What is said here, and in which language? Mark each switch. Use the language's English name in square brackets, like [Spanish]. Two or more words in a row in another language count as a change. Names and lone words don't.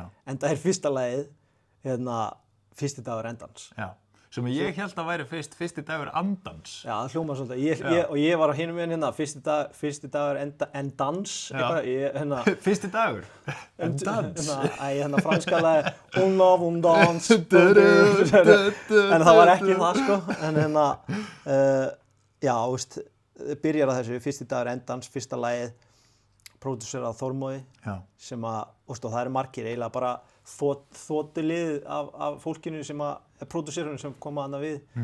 [Icelandic] En það er fyrsta lagið, fyrsti dagur endans. Já, sem ég held að væri fyrsti dagur andans. Já, það hljómar svolítið. Og ég var á hinum meginn fyrsti dagur endans. Fyrsti dagur endans. Franska lagið On love, on dance. En það var ekki það, sko. En já, byrjar á þessu, fyrsti dagur endans, fyrsta lagið. Pródúserað Þormóði sem að, það eru margir eiginlega bara þotulið af fólkinu sem að, pródúserunum sem koma þarna við.